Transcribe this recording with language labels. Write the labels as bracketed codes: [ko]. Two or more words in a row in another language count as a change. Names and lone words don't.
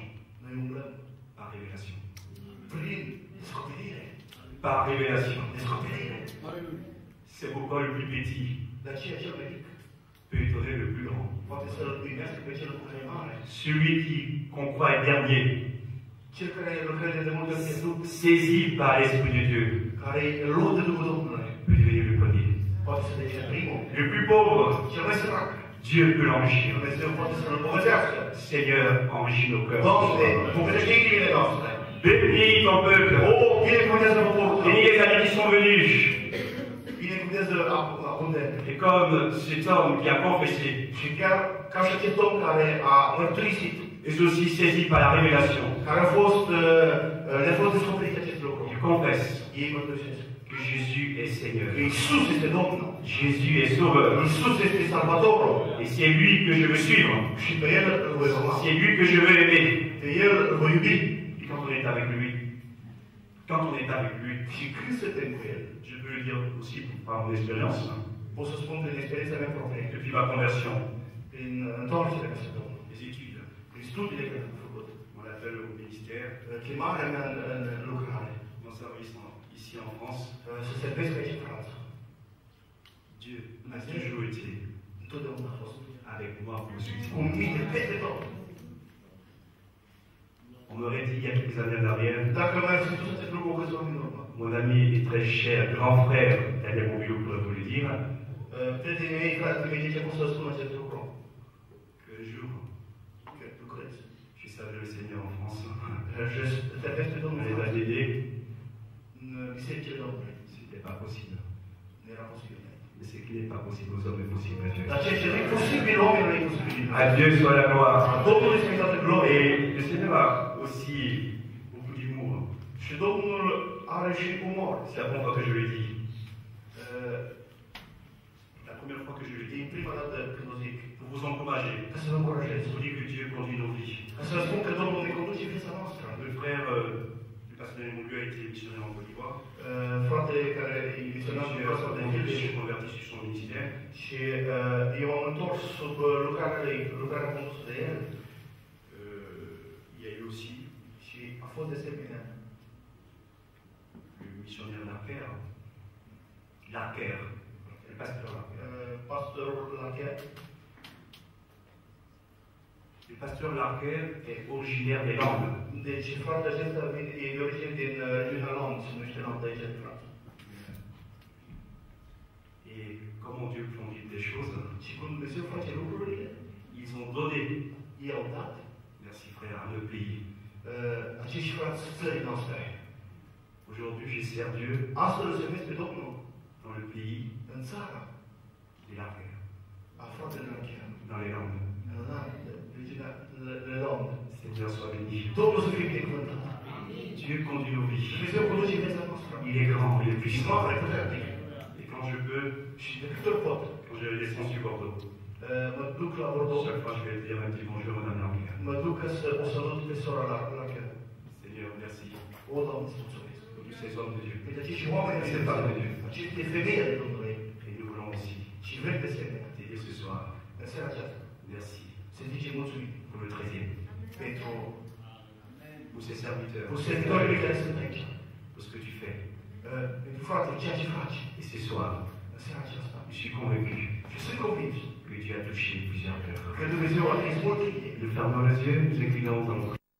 [ro] noi umblăm [fr] par révélation. [ro] prin descoperire. [fr] Par révélation. [ro] Descoperire. [fr] C'est pourquoi le plus petit [ro] De aceea cel mai mic [fr] peut étonner le plus grand. [ro] poate să-l primească pe cel care e mare. [fr] Celui qu'on croit est dernier, [ro] Cel care lucrează de multe ori este Duh, [fr] saisi par l'Esprit de Dieu, [ro] care e luat de Duhul Domnului. [fr] peut devenir le premier. [ro] Poate să devină primul. [fr] Le plus pauvre, [ro] Cel mai sărac. [fr] Dieu peut l'enrichir. [ro] Dumnezeu poate să-l îmbogățească. [fr] Seigneur, înrichis nos cœurs. [ro] Doamne, îmbogățește inimile noastre. [fr] Bénis ton peuple. [ro] O, binecuvântează poporul tău. [fr] Bénis les amis qui sont venus. [ro] Binecuvântează abundent. [fr] Et comme cet homme qui a confessé, [ro] Și chiar ca și acest om care a mărturisit, [fr] est aussi saisi par la révélation. [ro] care le-a fost descoperit acest lucru. [fr] Il confesse [ro] Ei mărturisesc [fr] que Jésus est Seigneur. [ro] că Iisus este Domnul. [fr] Jésus est Sauveur. [ro] Iisus este Salvatorul. [fr] Et c'est lui que je veux suivre. [ro] Și pe El îl voi urma. [fr] C'est lui que je veux aimer. [ro] Pe El îl voi iubi. [fr] Et quand on est avec lui, quand on est avec lui, [ro] Și când suntem cu El, [fr] je peux le dire aussi par mon expérience, [ro] pot să spun prin experiența mea proprie, [fr] depuis ma conversion, [ro] prin întoarcerea mea spre Domnul, [fr] les études, [ro] prin studiile care am făcut, [fr] mon appel au ministère, [ro] chemarea mea în lucrare, [fr] mon service ici en France, [ro] să servesc aici în Franța. [fr] Dieu a toujours été [ro] Întotdeauna a fost [fr] avec moi pour me suivre. [ro] cu mine peste tot. [fr] On m'aurait dit il y a quelques années en arrière, [ro] Dacă mi-ar fi spus acest lucru câțiva ani în urmă, [fr] mon ami et très cher grand frère, Daniel Montbiot pourrait vous le dire, [ro] prietenii mei, fratele mei, ce pot să spun acest lucru? [fr] que le jour [ro] Că lucrez. [fr] je servais le Seigneur en France, [ro] Je servesc pe Domnul [fr] les années, [ro] în bisericile Domnului. [fr] c'était pas possible. [ro] Nu era posibil. [fr] Mais ce qui n'est pas possible aux hommes est possible à Dieu. [ro] Dar ceea ce nu e posibil oamenilor e posibil. [fr] À Dieu soit la gloire. [ro] Domnului să-i toată gloria. [fr] Et le Seigneur a aussi beaucoup d'humour. [ro] Și Domnul are și umor. [fr] C'est la première fois que je le dis. La première fois que je le dis, [ro] E prima dată când o zic. [fr] pour vous encourager. [ro] Ca să vă încurajez. [fr] Je vous dis que Dieu conduit nos vies. [ro] Ca să vă spun că Domnul ne conduce viața noastră. [fr] Le frère du pasteur Montbiot a été missionnaire en Côte d'Ivoire. [ro] Fratele care e misionar în Costa de Chile [fr] Je suis converti sur son ministère. [ro] și eu am întors sub lucrarea condusă de el. [fr] Il y a eu aussi [ro] Și a fost de asemenea [fr] le missionnaire Larker. Larker. Le pasteur Larker. [ro] pastorul Lacher. [fr] Le pasteur Larker est originaire des Landes. [ro] Deci fratele acesta e de origine din regiunea Land, se numește Land aici în Franța. [fr] Et comment Dieu conduit des choses, [ro] Și cum Dumnezeu face lucrurile, [fr] ils ont donné, [ro] ei au dat [fr] merci frère, à nos pays. [ro] acești frați țării noastre. [fr] Aujourd'hui, je sers Dieu [ro] Astăzi îl servesc pe Domnul [fr] dans le pays [ro] în țara [fr] des Larker, [ro] a fratelor Lacher, [fr] dans les Landes. [ro] în Land, regiunea de Land. [fr] Seigneur soit béni. [ro] Domnul să fie binecuvântat. [fr] Dieu conduit nos vies. [ro] Dumnezeu conduce viața noastră. [fr] Il est grand, il est [ro] Și [fr] puissant. [ro] mare, puternic. [fr] Et quand je peux, [ro] Și de câte ori pot, [fr] quand je descends sur Bordeaux, [ro] mă duc la Bordeaux, [fr] chaque fois je vais dire un petit bonjour à Madame Languer. [ro] mă duc să o salut pe sora la chiar. [fr] Seigneur, merci [ro] O, Doamne, îți mulțumesc. [fr] pour tous ces hommes de Dieu. [ro] Pentru acești oameni de Dumnezeu, aceste femei ale Domnului, [fr] Et nous voulons aussi [ro] și vrem de asemenea, [fr] t'aider ce soir. [ro] în seara aceasta, [fr] Merci [ro] să zicem mulțumim [fr] pour le 13e, [ro] pentru [fr] pour ces serviteurs, [ro] servitorii care sunt aici, [fr] pour ce que tu fais. [ro] pentru frate, ceea ce faci [fr] Et ce soir, [ro] în seara aceasta. [fr] je suis convaincu [ro] Și sunt convins [fr] que Dieu a touché plusieurs cœurs. [ro] că Dumnezeu a atins multe idei. [fr] Nous fermons les yeux, nous inclinons dans